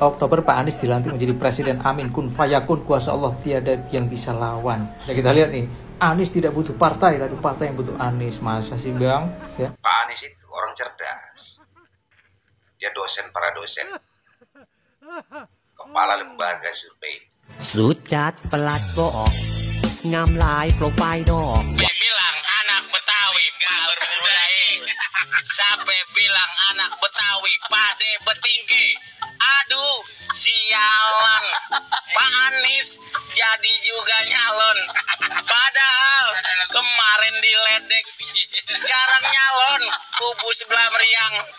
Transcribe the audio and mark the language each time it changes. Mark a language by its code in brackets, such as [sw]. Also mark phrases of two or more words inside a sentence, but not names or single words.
[id] Oktober Pak Anies dilantik menjadi presiden. Amin [ar] kun fayakun, [id] kuasa Allah tiada yang bisa lawan. Bisa kita lihat nih, Anies tidak butuh partai, tapi partai yang butuh Anies. Masa sih Bang? Ya. Pak Anies itu orang cerdas. Dia dosen para dosen. Kepala lembaga survei. [th] สุดจัดประหลัดบอกงามหลายโปรไฟล์ดอก [id] bilang anak Betawi gak berbudaya. Sampai bilang anak Betawi pade betinggi. Aduh, sialan. Pak Anies jadi juga nyalon. Padahal kemarin diledek, sekarang nyalon kubu sebelah meriang.